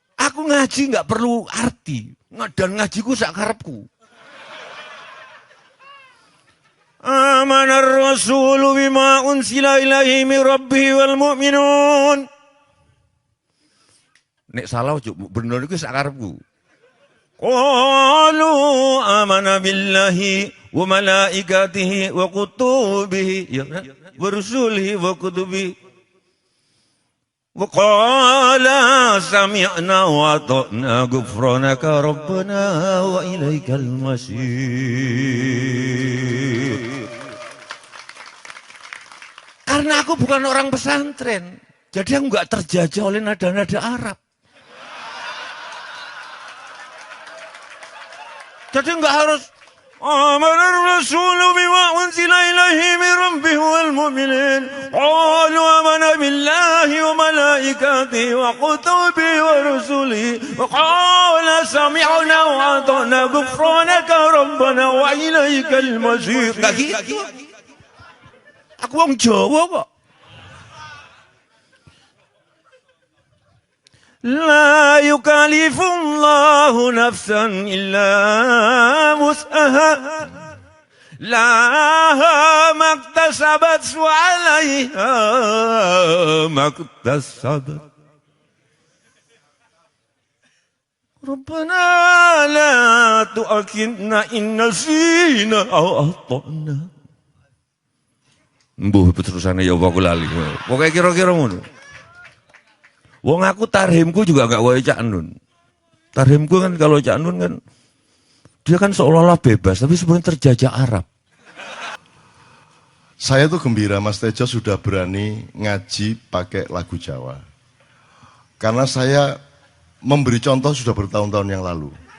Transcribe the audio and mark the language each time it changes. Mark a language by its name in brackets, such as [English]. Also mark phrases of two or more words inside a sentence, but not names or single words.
[Indonesian] Aku ngaji nggak perlu arti. [Javanese] Dan ngajiku sak karepku. [Arabic] آمن الرسول بما أنزل إليه من ربه والمؤمنون. [Javanese] Nek salah bener iku sak karepku. [Arabic] قالوا آمن بالله وملائكته وكتبه ورسله وكتبه وقال سمعنا وأطعنا غفرانك ربنا وإليك المصير. [Indonesian] Karena aku bukan orang pesantren, jadi aku nggak terjajah oleh nada-nada Arab. Jadi enggak harus [Arabic] آمن الرسول بما أنزل إليه من ربه والمؤمنين قالوا آمن بالله وملائكته وكتبه ورسله وقال سمعنا وأطعنا غفرانك ربنا وإليك المصير. [Indonesian] Enggak gitu. [Javanese] Aku wong Jawa kok. [Arabic] لا يكلف الله نفسا إلا وسعها لها ما اكتسبت وعليها ما اكتسبت. ربنا لا تؤاخذنا إن نسينا أو أخطأنا. [Javanese] Mbuh terusane ya aku lali. Pokoke kira-kira ngono. Wong aku tarhimku juga gak kaya Cak Nun. [Indonesian] Tarhimku kan kalau Cak Nun kan dia kan seolah-olah bebas tapi sebenarnya terjajah Arab. Saya tuh gembira Mas Tejo sudah berani ngaji pakai lagu Jawa. Karena saya memberi contoh sudah bertahun-tahun yang lalu.